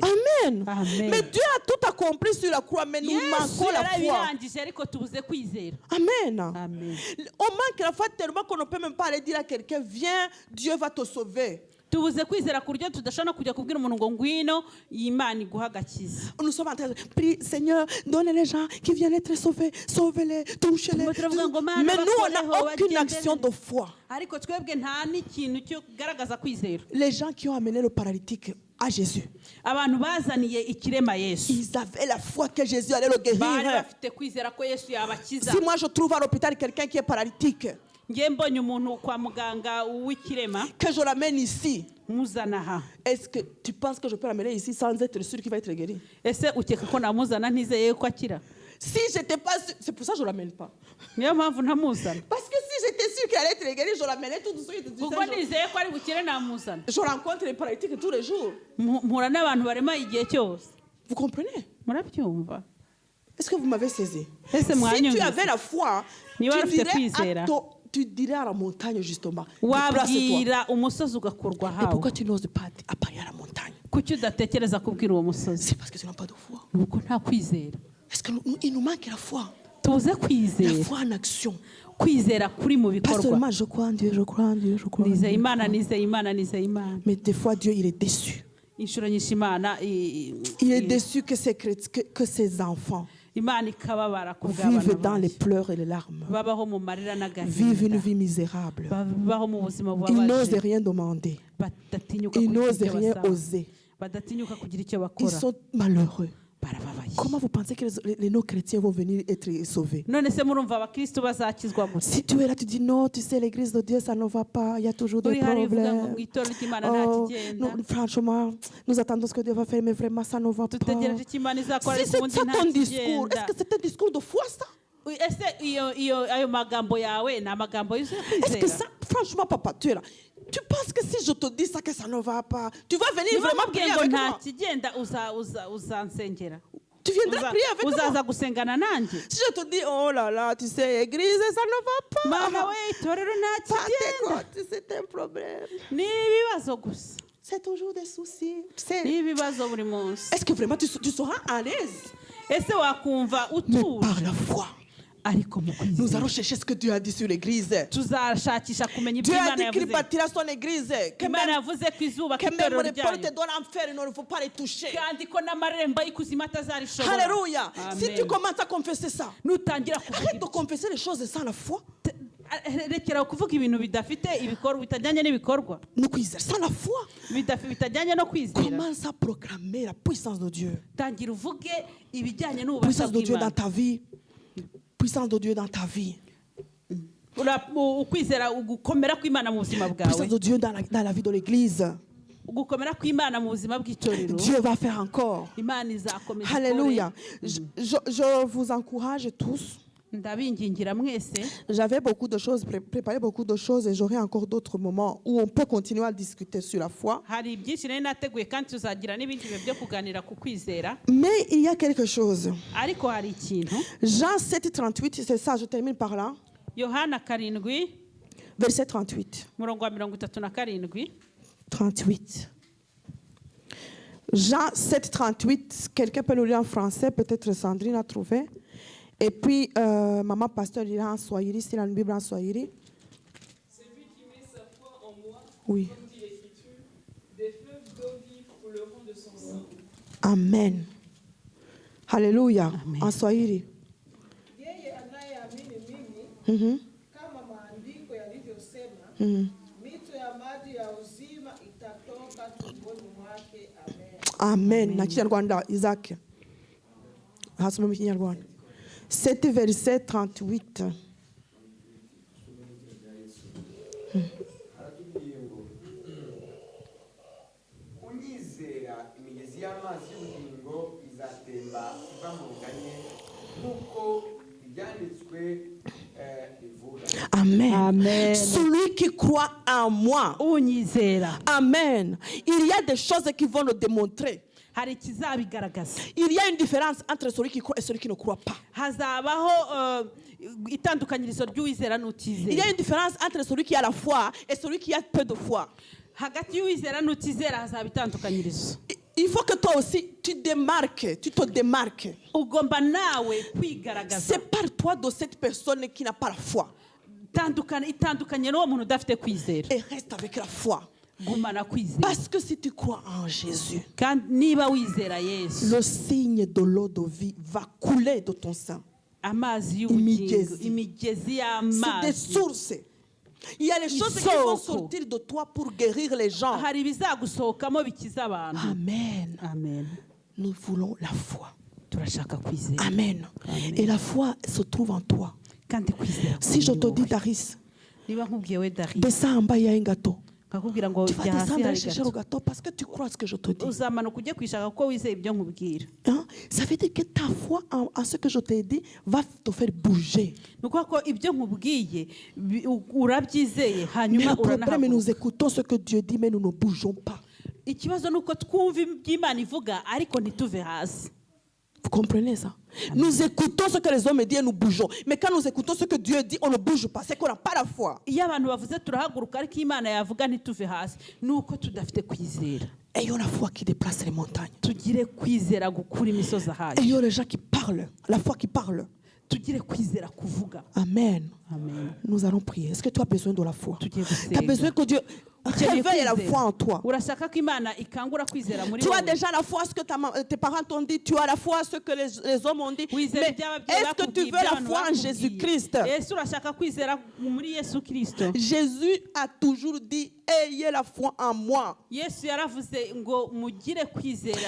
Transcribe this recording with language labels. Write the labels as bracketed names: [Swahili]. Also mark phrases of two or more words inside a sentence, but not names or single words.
[French] Amen. Amen. Mais Dieu a tout accompli sur la croix, mais nous Yesu manquons la foi. [Kinyarwanda] yarabirangije ariko tubuze kwizera. Amen. Amen. [French] On manque la foi tellement qu'on ne peut même pas aller dire à quelqu'un, viens, Dieu va te sauver. [Kinyarwanda] tubuze kwizera ku buryo tudashobora kujya kubwira umuntu ngo ngwino Imana iguha agakiza. [French] Nous sommes en train de prier, Seigneur, donne les gens qui viennent être sauvés, sauve-les, touche-les. [Kinyarwanda] Turimo turavuga ngo Mana [French] Mais nous, on [Kinyarwanda] bakoreho, [French] n'a aucune [Kinyarwanda] bagendere. [French] action de foi. [Kinyarwanda] ariko twebwe nta n'ikintu cyo kugaragaza kwizera. [French] Les gens qui ont amené le paralytique à Jésus, [Kinyarwanda] abantu bazaniye ikirema Yesu [French] ils avaient la foi que Jésus allait le [Kinyarwanda] bari [French] guérir. [Kinyarwanda] bafite kwizera ko Yesu yabakiza. [French] Si moi je trouve à l'hôpital quelqu'un qui est paralytique, [Kinyarwanda] ngiye mbonye umuntu kwa muganga w'ikirema [French] que je l'amène ici, [Kinyarwanda] muzana aha, [French] est-ce que tu penses que je peux l'amener ici sans être sûr qu'il va être guéri? [Kinyarwanda] ese ukeka ko namuzana ntizeye ko akira? [French] Si j'étais pas sûr, c'est pour ça que je l'amène pas. [Kinyarwanda] niyo mpamvu ntamuzana, [French] Parce que si j'étais sûr qu'il allait être guéri, je l'amenais tout de suite. [Kinyarwanda] kuko nizeye ko ari bukire namuzana. [French] Je rencontre les paralytiques tous les jours. [Kinyarwanda] mpura n'abantu barema igihe cyose. [French] Vous comprenez? [Kinyarwanda] murabyumva? [French] Est-ce que vous m'avez saisi? [Kinyarwanda] Ese [French] Si tu [Kinyarwanda] mwanyumvise? [French] avais la foi, [Kinyarwanda] Niba [French] tu [Kinyarwanda] ufite [French] dirais, [Kinyarwanda] kwizera, [French] tu dirais à la montagne justement, déplace-toi. [Kinyarwanda] wabwira umusozi ugakurwa [French] Et pourquoi [Kinyarwanda] hawe. [French] tu n'oses pas appeler à la montagne? [Kinyarwanda] kuki udatekereza kubwira uwo musozi? [French] C'est parce que tu n'as pas de foi. [Kinyarwanda] nuko nta kwizera. [French] Est-ce qu'il nous manque la foi? [Kinyarwanda] tuze [French] La [Kinyarwanda] kwizera [French] foi en action. [Kinyarwanda] kwizera kuri mu [French] Pas [Kinyarwanda] bikorwa. [French] seulement je crois en Dieu, je crois en Dieu, je crois en [Kinyarwanda] nizeye [French] Dieu. [Kinyarwanda] imana nizeye imana nizeye imana. [French] Mais des fois, Dieu, il est déçu. [Kinyarwanda] Inshuro nyinshi imana [French] Il est déçu que ses enfants [Kinyarwanda] imana ikababara ku bw'abana [French] vivent dans les [Kinyarwanda] bayo. [French] pleurs et les larmes, [Kinyarwanda] babaho mu marira [French] vivent une [Kinyarwanda] n'agahinda, [French] vie misérable. [Kinyarwanda] babaho mu buzima [French] Ils n'osent [Kinyarwanda] bubabaje, [French] rien demander. [Kinyarwanda] badatinyuka [French] Ils [Kinyarwanda] kugira [French] n'osent [Kinyarwanda] icyo [French] rien [Kinyarwanda] basaba, [French] oser. [Kinyarwanda] badatinyuka kugira icyo [French] Ils [Kinyarwanda] bakora, [French] sont malheureux. [Kinyarwanda] barababaye. [French] Comment vous pensez que les non-chrétiens vont venir être sauvés? [Kinyarwanda] none se murumva abakristo bazakizwa gute? [French] Si tu es là, tu dis non, tu sais, l'église de Dieu, ça ne va pas, il y a toujours des [Kinyarwanda] uri hari uvuga ngo [French] problèmes. [Kinyarwanda] mu itorero ry'imana nta [French] Oh, [Kinyarwanda] kigenda, [French] franchement, nous attendons ce que Dieu va faire, mais vraiment, ça ne va pas. [Kinyarwanda] dutegereje icyo imana izakora [French] Si [Kinyarwanda] ariko [French] c'est [Kinyarwanda] ubundi [French] ça [Kinyarwanda] nta [French] ton discours, [Kinyarwanda] kigenda. [French] est-ce que c'est un discours de foi, ça? [Kinyarwanda] ese ayo magambo yawe ni amagambo yuzuye [French] Est-ce que [Kinyarwanda] kwizera? [French] ça, franchement, papa, tu es là. Tu penses que si je te dis ça, que ça ne va pas, tu vas venir [Kinyarwanda] niba [French] vraiment [Kinyarwanda] mubwiye [French] prier [Kinyarwanda] ngo [French] avec [Kinyarwanda] nta [French] moi? [Kinyarwanda] kigenda uzansengera, [French] Tu viendras prier avec moi? [Kinyarwanda] uzaza gusengana nanjye? [French] Si je te dis, oh là là, tu sais, église, ça ne va pas. [Kinyarwanda] mana we itorero nta kigenda, [French] C'est un problème. [Kinyarwanda] ni ibibazo gusa, [French] C'est toujours des soucis. Tu sais. [Kinyarwanda] ni ibibazo buri munsi. [French] Est-ce que vraiment tu seras à l'aise? [Kinyarwanda] ese wakumva [French] Mais [Kinyarwanda] utuje? [French] par la foi, [Kinyarwanda] ariko mu [French] nous [Kinyarwanda] kwizera [French] allons chercher ce que Dieu a dit sur l'église. [Kinyarwanda] tuzashakisha kumenya ibyo [French] Dieu a [Kinyarwanda] imana [French] dit qu'il [Kinyarwanda] yavuze. [French] bâtira son église. Que [Kinyarwanda] imana [French] même, [Kinyarwanda] yavuze ko izubaka [French] que même [Kinyarwanda] itorero [French] les portes [Kinyarwanda] ryayo, [French] de l'enfer, il ne faut pas les toucher. [Kinyarwanda] kandi ko n'amarembo y'ikuzimu atazarishobora. [French] Alléluia. Si tu [Kinyarwanda] Amen. [French] commences à confesser ça, [Kinyarwanda] nutangira kuvuga [French] arrête de [Kinyarwanda] ibyo, [French] confesser les choses sans la foi. [Kinyarwanda] rekera kuvuga ibintu bidafite ibikorwa, bitajyanye n'ibikorwa, [French] Nous cuisons sans la foi. [Kinyarwanda] bitajyanye no kwizera. [French] Commence à proclamer la puissance de Dieu. [Kinyarwanda] tangira uvuge ibijyanye n'ububasha [French] Puissance de Dieu dans [Kinyarwanda] bw'imana. [French] ta vie. Puissance de Dieu dans ta vie. [Kinyarwanda] ukwizera ugukomera kw'imana mu buzima bwawe, [French] Puissance de Dieu dans la vie de l'église. [Kinyarwanda] ugukomera kw'imana mu buzima bw'itorero. [French] Dieu va faire encore. [Kinyarwanda] imana izakomeza [French] Alléluia. [Kinyarwanda] ikore. [French] Je vous encourage tous. [Kinyarwanda] ndabingingira mwese, [French] J'avais beaucoup de choses, préparé beaucoup de choses et j'aurai encore d'autres moments où on peut continuer à discuter sur la foi. [Kinyarwanda] hari byinshi nari nateguye kandi tuzagira n'ibindi bihe byo kuganira ku kwizera, [French] Mais il y a quelque chose. [Kinyarwanda] ariko hari ikintu. [French] Jean 7, 38, c'est ça, je termine par là. [Kinyarwanda] yohana 7 [French] Verset 38. [Kinyarwanda] murongo wa 37. [French] 38. Jean 7, 38. Quelqu'un peut le lire en français, peut-être Sandrine a trouvé. Et puis, maman pasteur lira en Swahili, s'il a une Bible en Swahili. Celui qui met sa foi en moi, Oui. comme dit l'Écriture, des fleuves d'eau vive couleront de son sein. Amen. Alléluia. En Swahili. [Swahili] Yeye anayeamini mimi, Mhm. kama maandiko yalivyosema, Mhm. mito ya maji ya uzima itatoka tumboni mwake. Amen. [Kinyarwanda] Amen. Na Kinyarwanda, Isaac. Hasoma mu Kinyarwanda. [French] 7 verset 38. [Kinyarwanda] aratubwiye ngo unyizera imigezi y'amazi y'ubugingo izatemba iva mu nganye nk'uko ibyanditswe bivuga. Amen. Amen. [French] Celui qui croit en moi. [Kinyarwanda] unyizera Amen. [French] Il y a des choses qui vont le démontrer. [Kinyarwanda] hari ikizabigaragaza. [French] Il y a une différence entre celui qui croit et celui qui ne croit pas. [Kinyarwanda] hazabaho itandukanyirizo ry'uwizera [French] Il y [Kinyarwanda] n'utizera. [French] a une différence entre celui qui a la foi et celui qui a peu de foi. [Kinyarwanda] hagati y'uwizera n'utizera hazaba itandukanyirizo. [French] Il faut que toi aussi, tu te démarques. [Kinyarwanda] ugomba nawe kwigaragaza, [French] C'est par toi de cette personne qui n'a pas la foi. [Kinyarwanda] itandukanye n'uwo muntu udafite kwizera. [French] Et reste avec la foi. [Kinyarwanda] gumana kwizera, [French] Parce que si tu crois en Jésus, [Kinyarwanda] kandi niba wizera Yesu, [French] le signe de l'eau de vie va couler de ton sein. [Kinyarwanda] amazi y'ubugingo, Imigezi. imigezi [French] C'est des [Kinyarwanda] y'amazi, [French] sources. Il y a les choses qui vont [Kinyarwanda] Isoko. [French] sortir de toi pour guérir les gens. [Kinyarwanda] hari ibizagusohokamo bikiza abantu. Amen. Amen. [French] Nous voulons la foi. [Kinyarwanda] turashaka kwizera, Amen. [French] Et la foi se trouve en toi. [Kinyarwanda] kandi kwizera [French] Si je [Kinyarwanda] kuri [French] te dis, [Kinyarwanda] wowe. [French] Daris, [Kinyarwanda] niba nkubwiye we Dari, [French] descends en bas, il y a un gâteau. [Kinyarwanda] nkakubwira ngo [French] Tu vas [Kinyarwanda] jya hasi [French] descendre [Kinyarwanda] hari [French] chercher le [Kinyarwanda] gato, [French] gâteau parce que tu crois ce que je te dis. [Kinyarwanda] uzamanuka ujye kwishaka kuko wizeye ibyo nkubwira. [French] Hein? Ça veut dire que ta foi en ce que je t'ai dit va te faire bouger. [Kinyarwanda] ni ukuvuga ko ibyo nkubwiye urabyizeye [French] Mais [Kinyarwanda] hanyuma [French] le problème, [Kinyarwanda] uranahaguruka. [French] nous écoutons ce que Dieu dit, mais nous ne bougeons pas. [Kinyarwanda] ikibazo ni uko twumva ibyo Imana ivuga ariko ntituve hasi. [French] Vous comprenez ça? Nous écoutons ce que les hommes disent et nous bougeons. Mais quand nous écoutons ce que Dieu dit, on ne bouge pas. C'est qu'on n'a pas la foi. [Kinyarwanda] iyo abantu bavuze turahaguruka ariko Imana yavuga ntituve hasi, ni uko tudafite kwizera. [French] Ayons la foi qui déplace les montagnes. [Kinyarwanda] tugire kwizera gukura imisozi ahaye. [French] Ayons les gens qui parlent, la foi qui parle. [Kinyarwanda] tugire kwizera kuvuga. Amen. Amen. [French] Nous allons prier. Est-ce que tu as besoin de la foi? [Kinyarwanda] Tugiye [French] Tu as [Kinyarwanda] gusenga. [French] besoin que Dieu réveille la foi en toi. [Kinyarwanda] Urashaka ko Imana ikangura kwizera muri [French] Tu as [Kinyarwanda] wowe. [French] déjà la foi à ce que tes parents t'ont dit. Tu as la foi à ce que les hommes ont dit. [Kinyarwanda] Wizera [French] Mais [Kinyarwanda] iby'ababyeyi [French] est-ce que tu [Kinyarwanda] bakubwiye, [French] veux la [Kinyarwanda] iby'abantu foi en bakubwiye. [French] Jésus-Christ? [Kinyarwanda] Ese urashaka kwizera muri Yesu Kristo? [French] Jésus a toujours dit, ayez la foi en moi. [Kinyarwanda] Yesu yaravuze ngo mugire kwizera